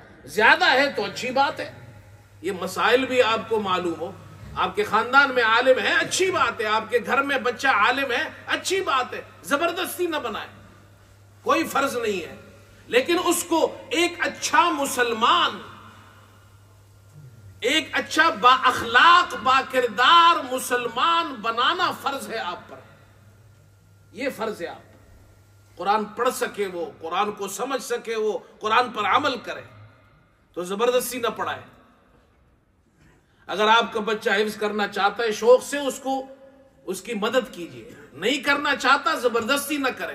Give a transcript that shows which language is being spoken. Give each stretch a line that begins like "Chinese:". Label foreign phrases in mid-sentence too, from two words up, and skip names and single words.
Urdu: زیادہ ہے تو اچھی بات ہے، یہ مسائل بھی آپ کو معلوم ہو۔ آپ کے خاندان میں عالم ہے، اچھی بات ہے، آپ کے گھر میں بچہ عالم ہے، اچھی بات ہے، زبردستی نہ بنائے، کوئی فرض نہیں ہے۔ لیکن اس کو ایک اچھا مسلمان، ایک اچھا با اخلاق با کردار مسلمان بنانا فرض ہے آپ پر، یہ فرض ہے آپ پر۔ قرآن پڑھ سکے وہ، قرآن کو سمجھ سکے وہ، قرآن پر عمل کرے، تو زبردستی نہ پڑھائے۔ اگر آپ کا بچہ حفظ کرنا چاہتا ہے، شوق سے اس کو، اس کی مدد کیجیے، نہیں کرنا چاہتا زبردستی نہ کرے۔